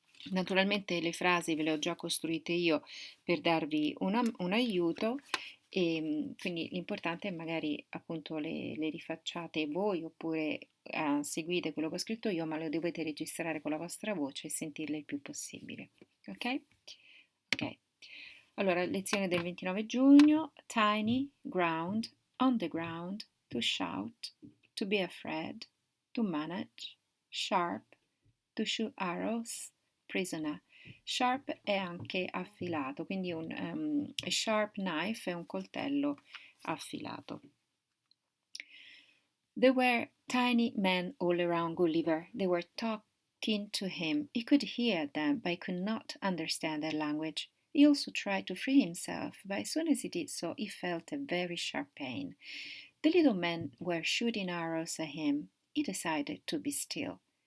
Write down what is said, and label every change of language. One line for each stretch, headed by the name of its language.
Italian: Naturalmente le frasi ve le ho già costruite io per darvi un aiuto e quindi l'importante è magari appunto le rifacciate voi oppure seguite quello che ho scritto io, ma le dovete registrare con la vostra voce e sentirle il più possibile. Ok? Ok. Allora, lezione del 29 giugno.
English: Tiny, ground, on the ground, to shout, to be afraid, to manage, sharp, to shoot arrows, prisoner.
Italian: Sharp è anche affilato, quindi
English: a sharp knife
Italian: è un coltello affilato.
English: There were tiny men all around Gulliver. They were talking to him. He could hear them, but he could not understand their language. He also tried to free himself, but as soon as he did so, he felt a very sharp pain. The little men were shooting arrows at him. He decided to be still.